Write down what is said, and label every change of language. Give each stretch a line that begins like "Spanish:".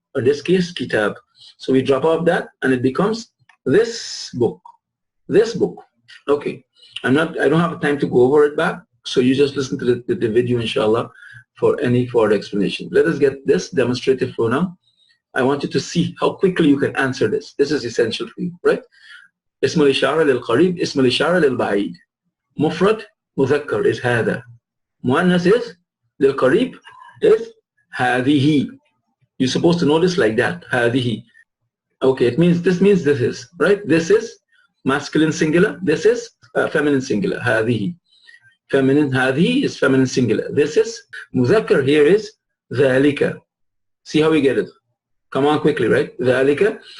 English: In this case, kitab. So we drop off that, and it becomes this book. This book. Okay. I don't have time to go over it back. So you just listen to the video, inshallah, for any further explanation. Let us get this demonstrated for now. I want you to see how quickly you can answer this. This is essential for you, right?
Arabic: اسم الإشارة للقريب اسم الإشارة للبعيد. مفرد مذكر is هذا. مؤنث is للقريب is هذه.
English: You're supposed to know this like that.
Arabic: هذه.
English: Okay, it means this is, right? This is masculine singular. This is feminine singular. هذه. Feminine, هذه is feminine singular. This is مذكر, here is ذلك. See how we get it? Come on quickly, right? ذلك.